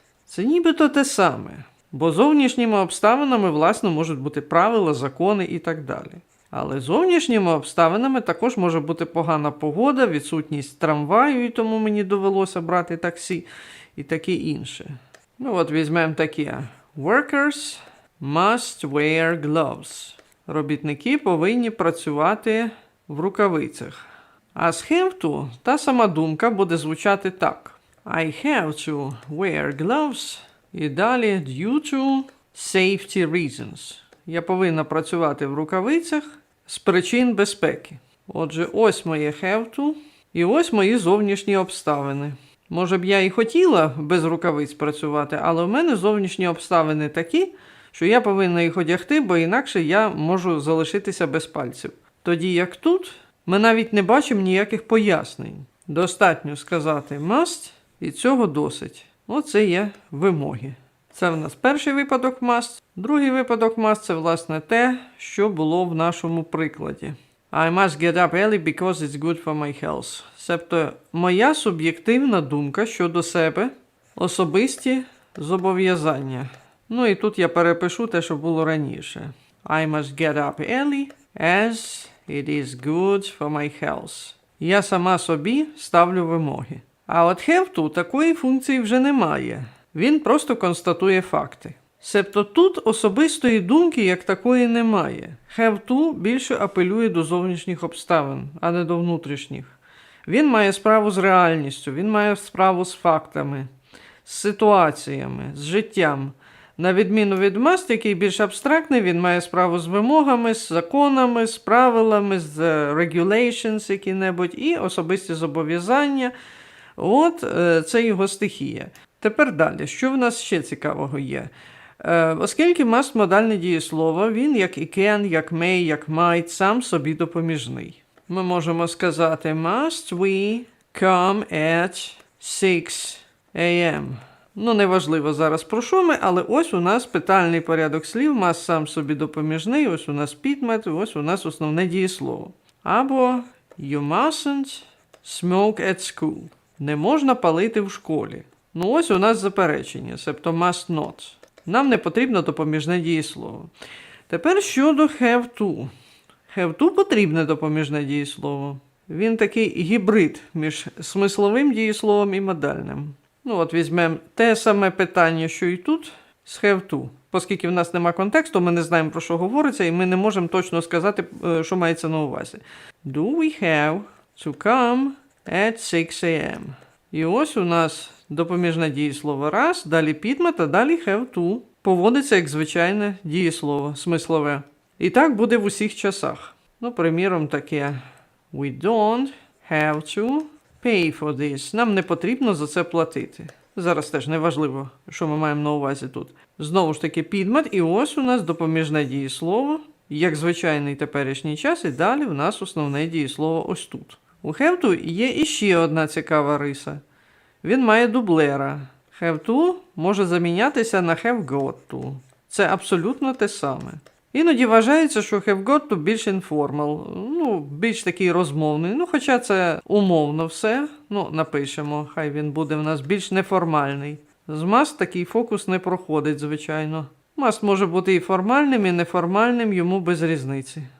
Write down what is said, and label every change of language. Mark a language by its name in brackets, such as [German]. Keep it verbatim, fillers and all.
[Ukrainian] Це нібито те саме, бо зовнішніми обставинами, власне, можуть бути правила, закони і так далі. Але зовнішніми обставинами також може бути погана погода, відсутність трамваю, і тому мені довелося брати таксі і таке інше. Ну от візьмемо такі. [English] Workers must wear gloves. [Ukrainian] Робітники повинні працювати в рукавицях. А з have to та сама думка буде звучати так. [English] I have to wear gloves. [Ukrainian] І далі [English] due to safety reasons. [Ukrainian] Я повинна працювати в рукавицях з причин безпеки. Отже, ось моє have to і ось мої зовнішні обставини. Може б я і хотіла без рукавиць працювати, але в мене зовнішні обставини такі, що я повинна їх одягти, бо інакше я можу залишитися без пальців. Тоді як тут, ми навіть не бачимо ніяких пояснень. Достатньо сказати must, і цього досить. Оце є вимоги. Це в нас перший випадок must. Другий випадок must – це, власне, те, що було в нашому прикладі. [English] I must get up early because it's good for my health. [Ukrainian] Себто моя суб'єктивна думка щодо себе, особисті зобов'язання. Ну і тут я перепишу те, що було раніше. [English] I must get up early as it is good for my health. [Ukrainian] Я сама собі ставлю вимоги. А от have to такої функції вже немає. Він просто констатує факти. Себто тут особистої думки як такої немає. Have to більше апелює до зовнішніх обставин, а не до внутрішніх. Він має справу з реальністю, він має справу з фактами, з ситуаціями, з життям. На відміну від must, який більш абстрактний, він має справу з вимогами, з законами, з правилами, з е, regulations які-небудь і особисті зобов'язання. От е, це його стихія. Тепер далі, що в нас ще цікавого є? Е, оскільки must – модальне дієслово, він як і can, як may, як might сам собі допоміжний. Ми можемо сказати [English] must we come at six a m. [Ukrainian] Ну, неважливо зараз про що ми, але ось у нас питальний порядок слів, must сам собі допоміжний, ось у нас підмет, ось у нас основне дієслово. Або [English] you mustn't smoke at school. [Ukrainian] Не можна палити в школі. Ну ось у нас заперечення, себто must not. Нам не потрібно допоміжне дієслово. Тепер щодо have to. Have to потрібне допоміжне дієслово. Він такий гібрид між смисловим дієсловом і модальним. Ну от візьмемо те саме питання, що і тут, з have to. Оскільки в нас нема контексту, ми не знаємо, про що говориться, і ми не можемо точно сказати, е, що мається на увазі. [English] Do we have to come at six a m? [Ukrainian] І ось у нас допоміжне дієслово раз, далі підмет, а далі have to. Поводиться як звичайне дієслово, смислове. І так буде в усіх часах. Ну, приміром, таке [English] We don't have to pay for this. [Ukrainian] Нам не потрібно за це платити. Зараз теж неважливо, що ми маємо на увазі тут. Знову ж таки підмет, і ось у нас допоміжне дієслово, як звичайний теперішній час, і далі в нас основне дієслово ось тут. У have to є іще одна цікава риса. Він має дублера. Have to може замінятися на have got to. Це абсолютно те саме. Іноді вважається, що have got to більш informal, ну, більш такий розмовний. Ну, хоча це умовно все, ну, напишемо, хай він буде в нас більш неформальний. З must такий фокус не проходить, звичайно. Must може бути і формальним, і неформальним, йому без різниці.